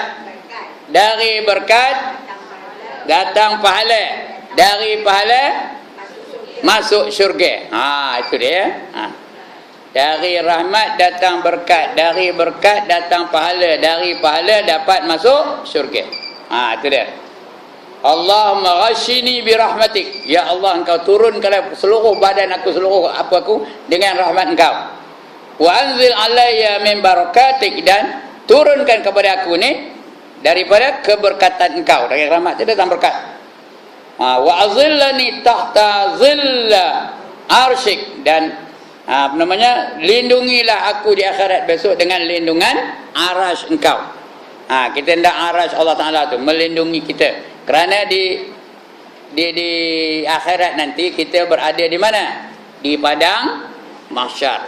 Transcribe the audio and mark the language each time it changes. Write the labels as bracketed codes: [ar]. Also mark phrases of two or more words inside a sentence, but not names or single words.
[ms] Dari berkat datang pahala. Dari pahala masuk syurga. Itu dia. Dari rahmat datang berkat. Dari berkat datang pahala. Dari pahala dapat masuk syurga. Itu dia. [ar] اللهم غشني برحمتك. يا الله, [ms] engkau turunkan seluruh badan aku, seluruh apa aku dengan rahmat engkau. [ar] وأنزل علي من بركاتك. [ms] Dan turunkan kepada aku ni daripada keberkatan engkau. Dari rahmat dia datang berkat. [ar] وأظلني تحت ظل عرشك. [ms] Dan lindungilah aku di akhirat besok dengan lindungan arasy engkau. Kita hendak arasy Allah Ta'ala tu melindungi kita. Kerana di akhirat nanti kita berada di mana? Di padang mahsyar.